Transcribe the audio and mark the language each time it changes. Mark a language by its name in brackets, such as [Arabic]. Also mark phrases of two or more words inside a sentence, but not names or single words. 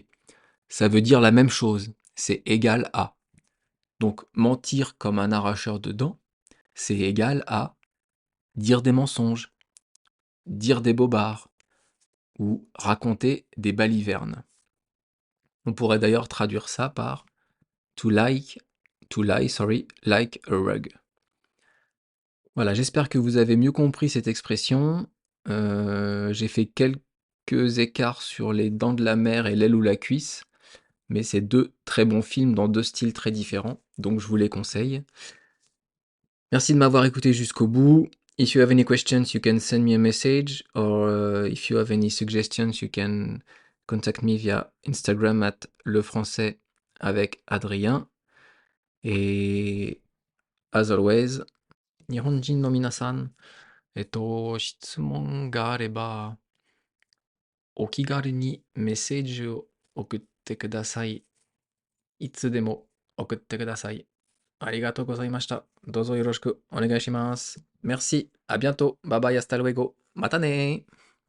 [French] Ça veut dire la même chose, c'est égal à. Donc mentir comme un arracheur de dents, c'est égal à dire des mensonges, dire des bobards ou raconter des balivernes. On pourrait d'ailleurs traduire ça par [English] to lie, like a rug. [French] Voilà, j'espère que vous avez mieux compris cette expression. J'ai fait quelques écarts sur Les Dents de la Mer et L'aile ou la cuisse, mais c'est deux très bons films dans deux styles très différents, donc je vous les conseille. Merci de m'avoir écouté jusqu'au bout. [English] If you have any questions, you can send me a message, or if you have any suggestions, you can contact me via Instagram at lefrançais avec Adrien. [French] Et [English] as always, [Japanese] 日本人の皆さん、質問があれば、お気軽にメッセージを送ってください。いつでも送ってください。ありがとうございました。どうぞよろしくお願いします。 [French] Merci, à bientôt. [English] Bye bye, [Spanish] hasta luego. またね